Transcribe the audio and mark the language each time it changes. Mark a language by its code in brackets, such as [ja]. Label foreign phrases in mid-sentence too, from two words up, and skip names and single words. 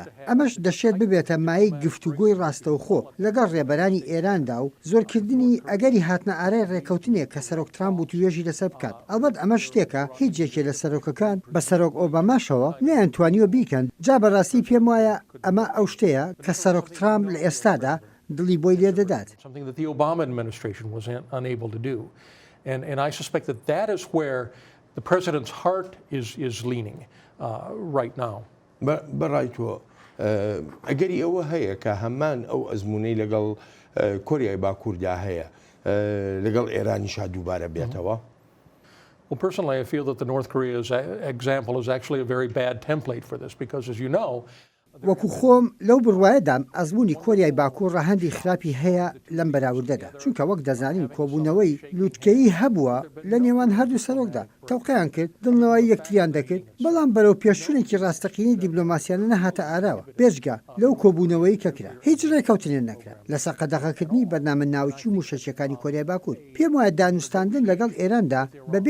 [ckb] ئەمەش دەشێت ببێتە مایەی گفتوگۆی ڕاستەوخۆ لەگەڵ ڕێبەرانی ئێراندا و زۆرکردنی ئەگەری هاتنە ئارای ڕێکەوتنێک کە سەرۆک ترامپ و توێژی لەسەر بکات. ئەلبەت ئەمە شتێکە هیچ یەکێ لە سەرۆکەکان بە سەرۆک ئۆباماشەوە نەیانتوانیوە بیکەن. جا بەڕاستی پێم وایە ئەمە ئەو شتەیە کە سەرۆک ترامپ لە ئێستادا دڵی بۆی لێ دەدات. [en] Something that the Obama administration was unable to do. And I suspect that that is where the president's heart is leaning right now. [ckb] بەڕای تۆ ئەگەری ئەوە هەیە کە هەمان ئەو ئەزمونەی لەگەڵ کۆریای باکووردا هەیە لەگەڵ ئێرانیشا دووبارە بێتەوە. [en] Well, personally, I feel that the North Korea's example is actually a very bad template for this because, as you know, [ckb] وەکو خۆم لەو بڕواایەدام ئەزمموی کۆریای باکوور ڕەهەندی خراپی هەیە لەم بەراوردەدا چونکە وەک دەزانین کۆبوونەوەی لووتکەی هەبووە لە نێوان هەردوو سەرۆکدا تەوقییان کرد دڵنەوەی یەکتریان دەکرد بەڵام بەرەو پێشچوونێکی ڕاستەقینی دیبلۆماسیانە نەهاتە ئاراوە بێژگە لەو کۆبوونەوەی کەکرا هیچ ڕێکەوتنێن نەکرا لەسەر قەدەغەکردنی بەرنامە ناوچی و موشەچەکانی کۆریای باکوور پێم وایە دانوستاندن لەگەڵ ئێراندا بەبێ